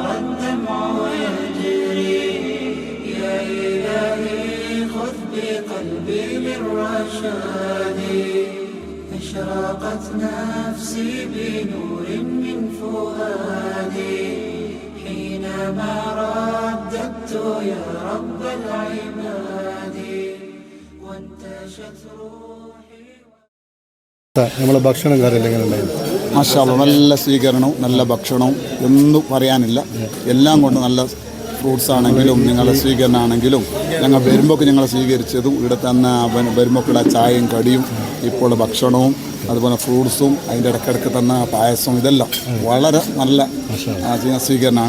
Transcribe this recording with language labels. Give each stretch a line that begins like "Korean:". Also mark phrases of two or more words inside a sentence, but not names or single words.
Arabic: الدمع يجري يا إلهي خذ بقلبي للرشاد أشرقت نفسي بنور من فؤادي حينما رددت يا رب العباد وانتشت روحي.
Malayalam: നമ്മളെ ഭക്ഷണം കാര്യമെല്ലാം എങ്ങനെ ഉണ്ടായിരുന്നു?
Arabic: ما شاء الله,
Malayalam: നല്ല സ്വീകരണവും നല്ല ഭക്ഷണവും ഒന്നും പറയാനില്ല. എല്ലാം കൊണ്ട് നല്ല ഫ്രൂട്ട്സ് ആണെങ്കിലും നിങ്ങളുടെ സ്വീകരണമാണെങ്കിലും ഞങ്ങൾ വരുമ്പോൾ ഞങ്ങളെ സ്വീകരിച്ചതും ഇവിടെ തന്നെ വരുമ്പോഴുള്ള ചായയും കടിയും ഇപ്പോൾ ഭക്ഷണവും അതുപോലെ ഫ്രൂട്ട്സും അതിൻ്റെ ഇടയ്ക്കിടയ്ക്ക് തന്ന പായസവും ഇതെല്ലാം വളരെ നല്ല സ്വീകരണമാണ്.